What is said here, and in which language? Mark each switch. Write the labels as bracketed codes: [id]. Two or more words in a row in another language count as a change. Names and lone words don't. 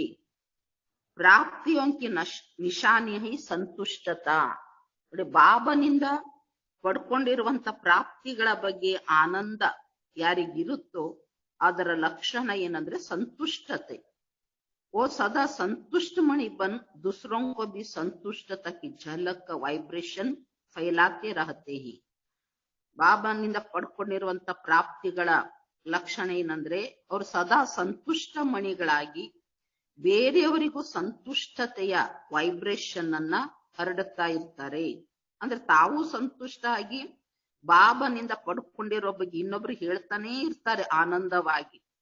[hi] प्राप्तियों की निशानी है संतुष्टता. [kn] ಬಾಬನಿಂದ ಪಡ್ಕೊಂಡಿರುವಂತ ಪ್ರಾಪ್ತಿಗಳ ಬಗ್ಗೆ ಆನಂದ ಯಾರಿಗಿರುತ್ತೋ ಅದರ ಲಕ್ಷಣ ಏನಂದ್ರೆ ಸಂತುಷ್ಟತೆ. [hi] ओ सदा संतुष्ट मणि बन दूसरों को भी संतुष्टता की झलक वाइब्रेशन फैलाते रहते ही. [kn] ಬಾಬನಿಂದ ಪಡ್ಕೊಂಡಿರುವಂತ ಪ್ರಾಪ್ತಿಗಳ ಲಕ್ಷಣ ಏನಂದ್ರೆ ಅವರು ಸದಾ ಸಂತುಷ್ಟ ಮಣಿಗಳಾಗಿ ಬೇರೆಯವರಿಗೂ ಸಂತುಷ್ಟತೆಯ ವೈಬ್ರೇಷನ್ ಅನ್ನ ಹರಡುತ್ತಾ ಇರ್ತಾರೆ. ಅಂದ್ರೆ ತಾವು ಸಂತುಷ್ಟ ಆಗಿ ಬಾಬನಿಂದ ಪಡ್ಕೊಂಡಿರೋ ಬಗ್ಗೆ ಇನ್ನೊಬ್ರು ಹೇಳ್ತಾನೆ ಇರ್ತಾರೆ ಆನಂದವಾಗಿ.